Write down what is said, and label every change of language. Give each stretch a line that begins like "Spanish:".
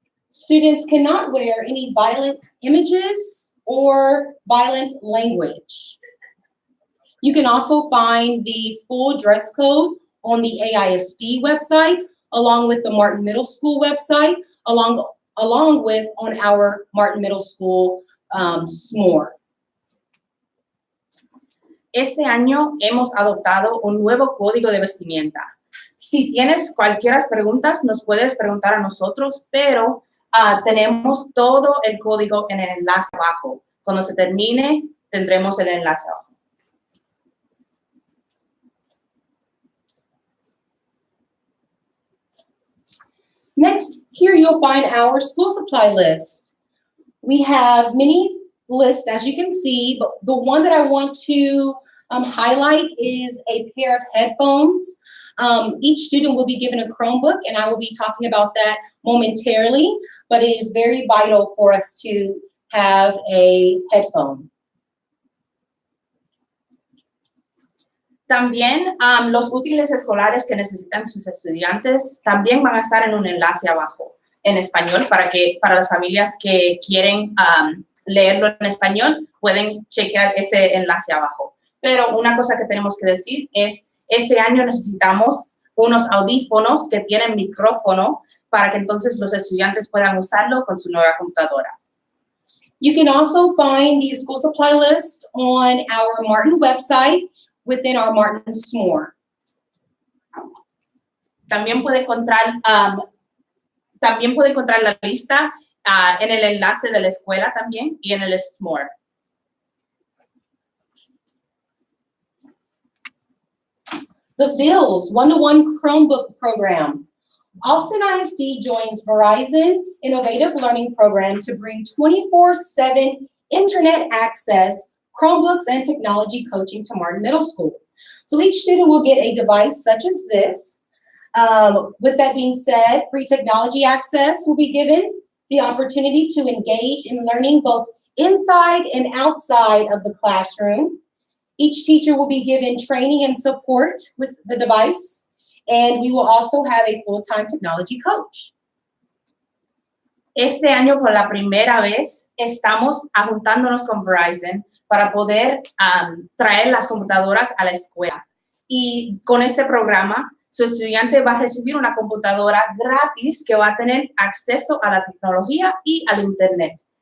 English: Students cannot wear any violent images or violent language. You can also find the full dress code on the AISD website, along with the Martin Middle School website, along with on our Martin Middle School SMORE.
Spanish: Este año hemos adoptado un nuevo código de vestimenta. Si tienes cualquier preguntas, nos puedes preguntar a nosotros, pero tenemos todo el código en el enlace abajo. Cuando se termine, tendremos el enlace abajo.
English: Next, here you'll find our school supply list. We have many lists, as you can see, but the one that I want to highlight is a pair of headphones. Each student will be given a Chromebook, and I will be talking about that momentarily, but it is very vital for us to have a headphone.
Spanish: También los útiles escolares que necesitan sus estudiantes también van a estar en un enlace abajo en español para las familias que quieren leerlo en español, pueden chequear ese enlace abajo. Pero una cosa que tenemos que decir es, este año necesitamos unos audífonos que tienen micrófono para que entonces los estudiantes puedan usarlo con su nueva computadora.
English: You can also find the school supply list on our Martin website within our Martin SMORE.
Spanish: También puede encontrar la lista en el enlace de la escuela también y en el SMORE.
English: The VILS one-to-one Chromebook program. Austin ISD joins Verizon Innovative Learning Program to bring 24/7 internet access, Chromebooks, and technology coaching to Martin Middle School. So each student will get a device such as this. With that being said, free technology access will be given, the opportunity to engage in learning both inside and outside of the classroom. Each teacher will be given training and support with the device, and we will also have a full-time technology coach.
Spanish: Este año, por la primera vez, estamos juntándonos con Verizon para poder traer las computadoras a la escuela. Y con este programa, su estudiante va a recibir una computadora gratis que va a tener acceso a la tecnología y al internet.